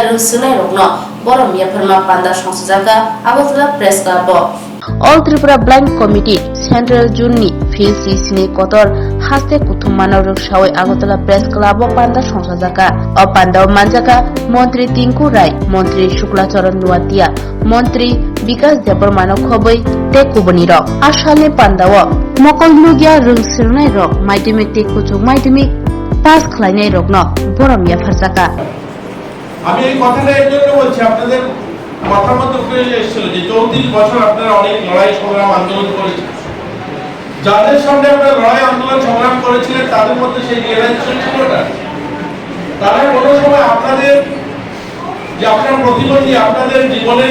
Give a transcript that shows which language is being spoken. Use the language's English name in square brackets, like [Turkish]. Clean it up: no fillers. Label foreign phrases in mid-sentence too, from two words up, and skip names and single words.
[Kok Borok] Rusune Rogno Borom Yaperma Panda Shansaka Agotla Press Club All Tripura Blind Committee Central Juni Filsi Sini Kotor Haste Kutumana Rukshawe Agotla Press Club Panda Shansaka O Panda Manjaka Montri Tinku Rai Montri Shukla Charan Nuatia Montri Bikas Deparmano Khoboi Te Kubuniro Ashale Pandawa Mokonlugia Rusune Rog Maitimi Te Kuchuk Maitimi পাস খাইনাই রগ্ন বরমিয়া ফারজাকা [Bangla] আমি এই কথাটা এর জন্য বলছি আপনাদের মতামত করে এসেছিল যে 34 বছর আপনারা অনেক লড়াই সংগ্রাম আন্দোলন করেছেন যাদের সামনে আপনারা লড়াই আন্দোলন সংগ্রাম করেছিলেন তাদের মধ্যে সেই রিয়েলাইজেশন ছিল না তারা কোনো সময় আপনাদের যে আপনার প্রতিবন্ধী আপনাদের জীবনের